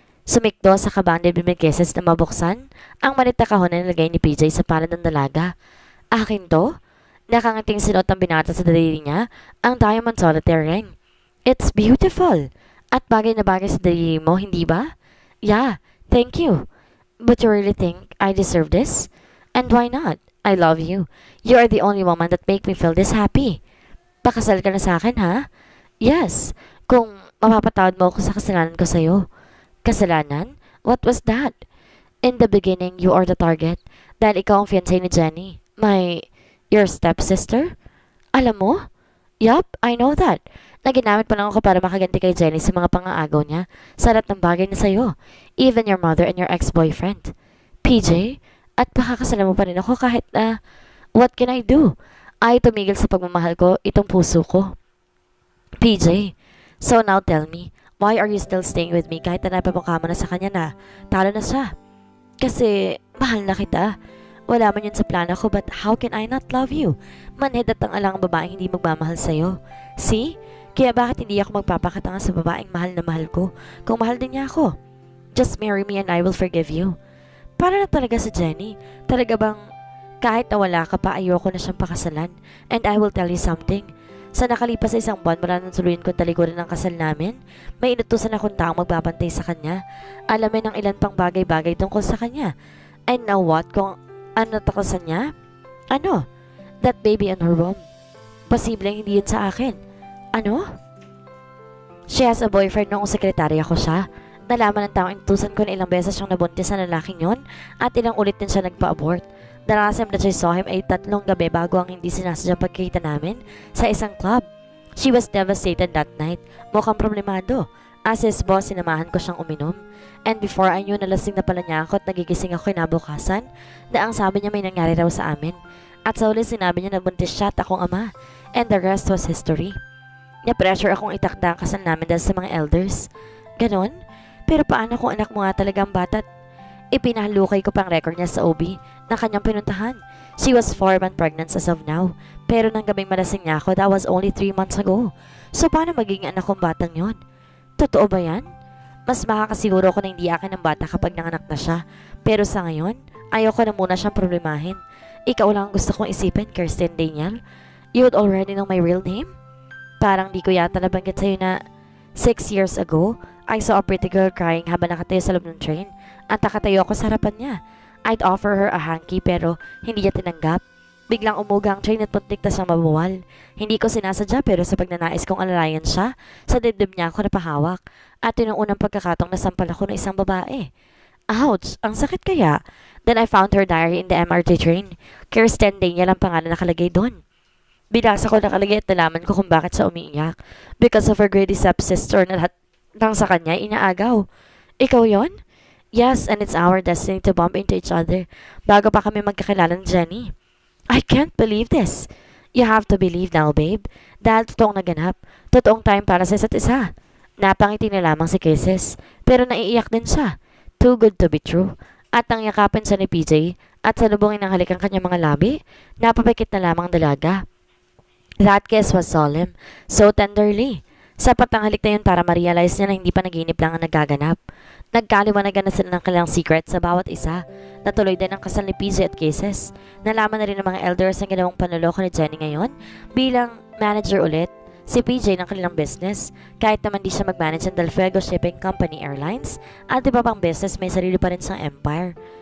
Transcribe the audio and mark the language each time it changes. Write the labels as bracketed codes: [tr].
[tl] Sumikdo sa kabandil bimigeses na mabuksan ang malita kahon na nilagay ni PJ sa palad ng dalaga. Akin to? Nakangating sinuot ang binata sa daliri niya ang diamond solitaire ring. [en] It's beautiful. [tl] At bagay na bagay sa daliri mo, hindi ba? [en] Yeah, thank you. But you really think I deserve this? And why not? I love you. You are the only woman that make me feel this happy. [tl] Pakasal ka na sa akin, ha? Yes, kung mapapatawad mo ako sa kasalanan ko sa'yo. [en] Kasalanan? What was that? In the beginning, you are the target. [tl] Dahil ikaw ang fiancé ni Jenny. [en] Your stepsister? [tl] Alam mo? [en] Yup, I know that. [tl] Naginamit pa lang ako para makaganti kay Jenny sa mga pangaagaw niya sa lahat ng bagay na sa'yo. [en] Even your mother and your ex-boyfriend. [tl] PJ, at pakakasalan mo pa rin ako kahit [en] what can I do? [tl] Ay tumigil sa pagmamahal ko, itong puso ko. [en] PJ, so now tell me, why are you still staying with me [tl] kahit na napapakama na sa kanya na talo na siya? Kasi mahal na kita. Wala man yun sa plano ko, [en] but how can I not love you? [tl] Manhid at ang alang babaeng hindi magmamahal sa'yo. See? Kaya bakit hindi ako magpapakatanga sa babaeng mahal na mahal ko kung mahal din niya ako? [en] Just marry me and I will forgive you. [tl] Para na talaga sa Jenny. Talaga bang kahit na wala ka pa, ayoko na siyang pakasalan? [en] And I will tell you something. [tl] Sa nakalipas sa isang buwan mula nang tuluyan kong talikuran ng kasal namin, may inutusan akong taong magbabantay sa kanya. Alamin ang ilan pang bagay-bagay tungkol sa kanya. [en] And now what? [tl] Kung ano takasan niya? Ano? [en] That baby in her womb. [tl] Posibleng hindi yun sa akin. Ano? [en] She has a boyfriend [tl] noong sekretarya ko siya. Nalaman ng taong inutusan ko na ilang beses siyang nabuntis sa lalaking yon at ilang ulit din siya nagpa-abort. [en] The last time that I saw him [tl] ay 3 gabi bago ang hindi sinasadyang pagkita namin sa isang club. [en] She was devastated that night. [tl] Mukhang problemado. [en] As his boss, [tl] sinamahan ko siyang uminom. [en] And before I knew, [tl] nalasing na pala niya ako at nagigising ako kinabukasan na ang sabi niya may nangyari raw sa amin. At sa uli sinabi niya na buntis siya at akong ama. [en] And the rest was history. [tl] Niya-pressure akong itakda ang kasal namin dahil sa mga elders. Ganon? Pero paano kung anak mo nga talaga ang bata? Ipinahalukay ko pang record niya sa OB na kanyang pinuntahan. [en] She was 4 months pregnant as of now. [tl] Pero nang gabing malasing niya ako, [en] that was only 3 months ago. [tl] So paano magiging anak kong batang yon? Totoo ba yan? Mas makakasiguro ko na hindi akin ang bata kapag nanganak na siya. Pero sa ngayon, ayoko na muna siyang problemahin. Ikaw lang ang gusto kong isipin, Kirsten Daniel. [en] You would already know my real name? [tl] Parang di ko yata nabanggit sa'yo na 6 years ago, [en] I saw a pretty girl crying [tl] habang nakatayo sa loob ng train at nakatayo ako sa harapan niya. [en] I'd offer her a hanky [tl] pero hindi niya tinanggap. Biglang umuga ang train at puntik na siyang mabuwal. Hindi ko sinasadya pero sa pagnanais kong alalayan siya, sa dibdib niya ako napahawak at yun ang unang pagkakataong nasampal ako ng isang babae. Ouch! Ang sakit kaya? [en] Then I found her diary in the MRT train. [tl] Kirsten Daniel ang pangalan nakalagay doon. Binasa ko nakalagay at nalaman ko kung bakit siya umiiyak. [en] Because of her greedy stepsister [tl] na lahat ng sa kanya inaagaw. Ikaw yon? [en] Yes, and it's our destiny to bump into each other [tl] bago pa kami magkakilala ni Jenny. [en] I can't believe this. You have to believe now, babe. [tl] Dahil totoong naganap. Totoong time para sa isa't isa. Napangiti na lamang si Kisses, pero naiiyak din siya. [en] Too good to be true. [tl] At nang yakapin siya ni PJ at salubungin ng halik ang kanyang mga labi, napapikit na lamang dalaga. [en] That kiss was solemn, so tenderly. [tl] Sapat ang halik na yun para ma-realize niya na hindi pa naginip lang ang nagaganap. Nagkaliwanagan na sila ng kanilang secret sa bawat isa. Natuloy din ang kasal ni PJ at Kisses. Nalaman na rin ng mga elders ang ginawang panloloko ni Jenny ngayon bilang manager ulit. Si PJ ng kanilang business, kahit naman di siya mag-manage ng Del Fuego Shipping Company Airlines at iba pang business, may sarili pa rin siyang empire.